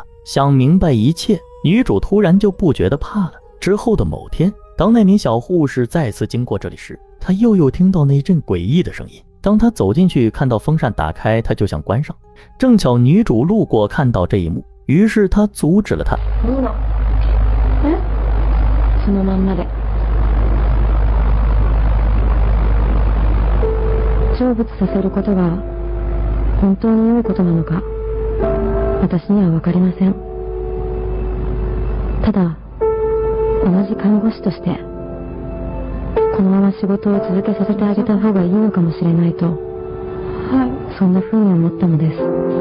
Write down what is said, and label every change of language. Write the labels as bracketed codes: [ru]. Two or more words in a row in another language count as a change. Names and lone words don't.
[zh] 想明白一切，女主突然就不觉得怕了。之后的某天，当那名小护士再次经过这里时，她又听到那阵诡异的声音。当她走进去看到风扇打开，她就想关上，正巧女主路过看到这一幕，于是她阻止了她。 [ja] そのまんまで。成仏させることが本当に良いことなのか、私には分かりません。ただ同じ看護師としてこのまま仕事を続けさせてあげた方がいいのかもしれないと、そんな風に思ったのです。